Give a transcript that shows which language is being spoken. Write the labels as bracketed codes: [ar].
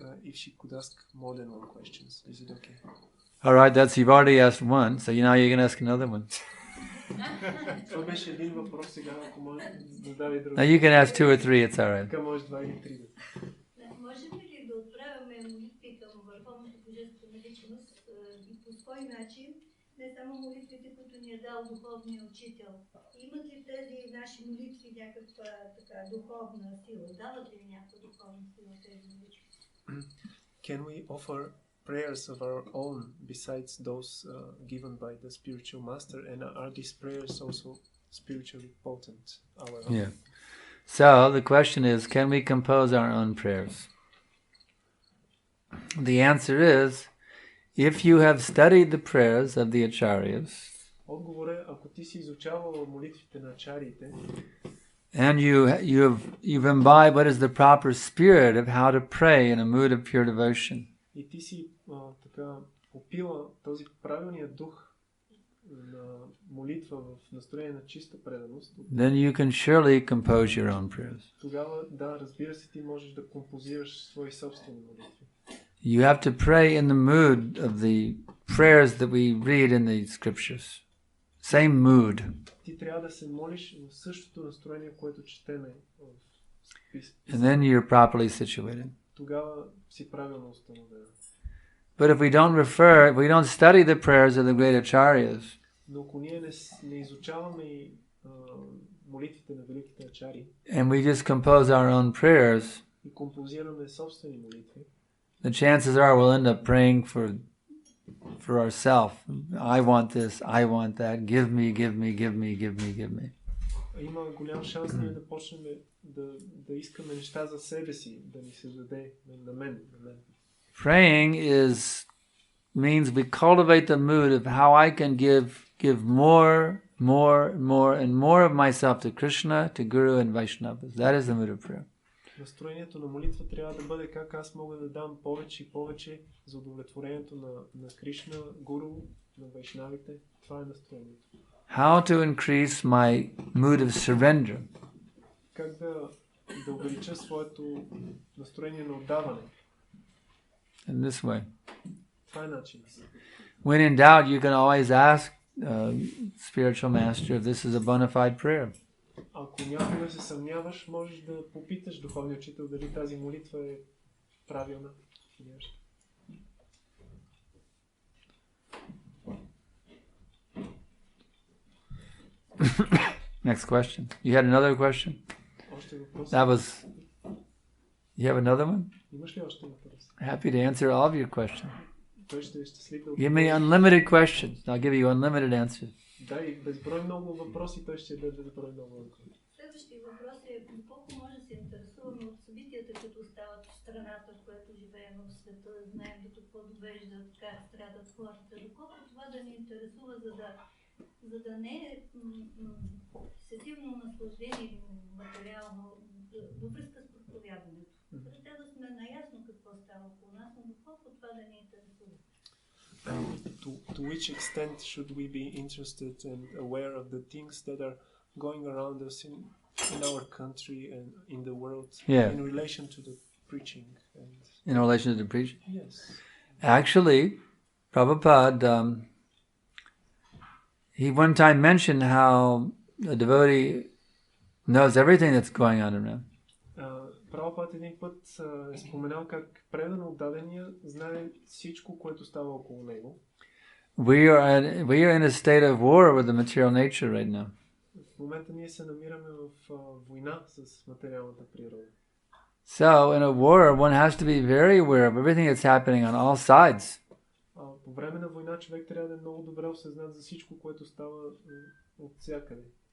[en] If she could ask more than one questions, is it okay? All right, you've already asked one, so now you can ask another one. [bg] Това беше един въпрос, сега ако може да даде друг. [en] Now you can ask 2 or 3, it's all right. [bg] Така може 2 или 3 да. Можем ли да отправяме молитви към върховната божествена личност и по свой начин, не само молитвите, които ни е дал духовния учител? Имат ли тези наши молитви някаква така духовна сила? Дават ли някаква духовна сила тези молитви? [en] Can we offer prayers of our own besides those given by the spiritual master, and are these prayers also spiritually potent? Yeah. So the question is, can we compose our own prayers? The answer is, if you have studied the prayers of the acharyas, [bg] Отговор е, ако ти си изучавал молитвите на ачариите, [en] and you've imbibed what is the proper spirit of how to pray in a mood of pure devotion, [bg] и ти си така попила този правилният дух на молитва в настроение на чиста преданост, [en] then you can surely compose your own prayers. [bg] тогава, да, разбира се, ти можеш да композираш свои собствени молитви. [en] You have to pray in the mood of the prayers that we read in the scriptures. Same mood. [bg] Ти трябва да се молиш в същото настроение, което четеме в [en] And then you're properly situated. [bg] Тогава си правилно установена. [en] But if we don't study the prayers of the great acharyas, [bg] Но ако ние не изучаваме молитвите на великите ачари, [en] and we just compose our own prayers, [bg] и композираме собствени молитви, [en] the chances are we'll end up praying for ourselves. I want this, I want that, give me, give me, give me, give me, give me. [bg] Има голям шанс ние да почнем да искаме неща за себе си, да ни се даде на мен. [en] Praying means we cultivate the mood of how I can give more and more of myself to Krishna, to Guru and Vaishnavas. That is the mood of prayer. [bg] Настроението на молитва трябва да бъде как аз мога да дам повече и повече за удовлетворението на Кришна, Гуру, на Вайшнавите. Това е настроението. [en] How to increase my mood of surrender. [bg] Как да увелича своето настроение на отдаване. [en] In this way. [bg] Това е начинът. [en] When in doubt, you can always ask spiritual master if this is a bona fide prayer. [bg] Ако някога се съмняваш, можеш да попиташ духовния учител дали тази молитва е правилна. [en] Next question. You had another question? [bg] Още въпрос? [en] You have another one? [bg] Имаш ли още въпрос? [en] Happy to answer all of your questions. [bg] Той ще е щастлив да [en] Give me unlimited questions. I'll give you unlimited answers. [bg] Да, и безброй много въпроси, той ще даде безброй много въпроси. Следващия въпрос е доколко може да се интересуваме от събитията, които стават в страната, в която живеем в света, знаем до какво довежда, как страдат хората, доколко това да ни интересува, за да не е сетивно наслаждение материално във връзка с проповядането. Трябва да сме наясно какво става около нас, но доколко това да ни интересува. [en] To which extent should we be interested and aware of the things that are going around us in our country and in the world in relation to the preaching and in relation to the preaching. yes. Actually, Prabhupada, he one time mentioned how a devotee knows everything that's going on around. [bg] Прабхупад един път е споменал как предан отдадения знае всичко, което става около него. [en] We are in a state of war with the material nature right now. [bg] В момента ние се намираме в война с материалната природа. [en] So in a war, one has to be very aware of everything that's happening on all sides. [bg] По време на война човек трябва да е много добре осъзнат за всичко, което става от всякъде.